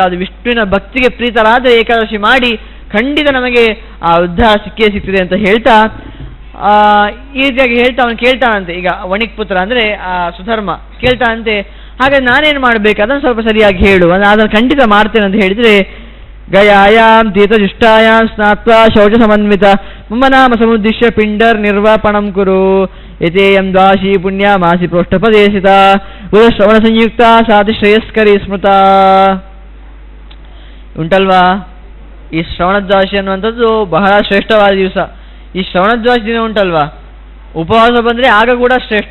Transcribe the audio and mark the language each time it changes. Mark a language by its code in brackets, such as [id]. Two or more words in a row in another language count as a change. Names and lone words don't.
[kn] ಅದು ವಿಷ್ಣುವಿನ ಭಕ್ತಿಗೆ ಪ್ರೀತರಾದ ಏಕಾದಶಿ ಮಾಡಿ ಖಂಡಿತ ನಮಗೆ ಆ ಉದ್ಧಾರ ಸಿಗ್ತದೆ ಅಂತ ಹೇಳ್ತಾ ಈ ರೀತಿಯಾಗಿ ಹೇಳ್ತಾ ಅವನು ಕೇಳ್ತಾನಂತೆ. ಈಗ ವಣಿಕ್ ಪುತ್ರ ಅಂದರೆ ಆ ಸುಧರ್ಮ ಕೇಳ್ತಾನಂತೆ, ಹಾಗಾದ್ರೆ ನಾನೇನು ಮಾಡಬೇಕು ಅದನ್ನು ಸ್ವಲ್ಪ ಸರಿಯಾಗಿ ಹೇಳು, ಅದನ್ನು ಖಂಡಿತ ಮಾಡ್ತೇನೆ ಅಂತ ಹೇಳಿದರೆ, [sa] ಗಯಾಯಾಂ ತೀರ್ಥಜುಷ್ಟಾಯಾಂ ಸ್ನಾತ್ವಾ ಶೌಚ ಸಮನ್ವಿತ ಮಮ ನಾಮ ಸಮುದ್ದಿಶ್ಯ ಪಿಂಡರ್ ನಿರ್ವಾಪಣಂ ಕುರು ಯತೇಯಂ ದ್ವಾಶಿ ಪುಣ್ಯ ಮಾಸಿ ಪ್ರೋಷ್ಠಪದೇಶಿತ ಉದಶ್ರವಣ ಸಂಯುಕ್ತ ಸಾಧಿ ಶ್ರೇಯಸ್ಕರಿ ಸ್ಮೃತ. [kn] ಉಂಟಲ್ವಾ, ಈ ಶ್ರವಣದ್ವಾದಶಿ ಅನ್ನುವಂಥದ್ದು ಬಹಳ ಶ್ರೇಷ್ಠವಾದ ದಿವಸ. ಈ ಶ್ರವಣದ್ವಾದಶಿ ದಿನ ಉಂಟಲ್ವಾ, ಉಪವಾಸ ಬಂದರೆ ಆಗ ಕೂಡ ಶ್ರೇಷ್ಠ.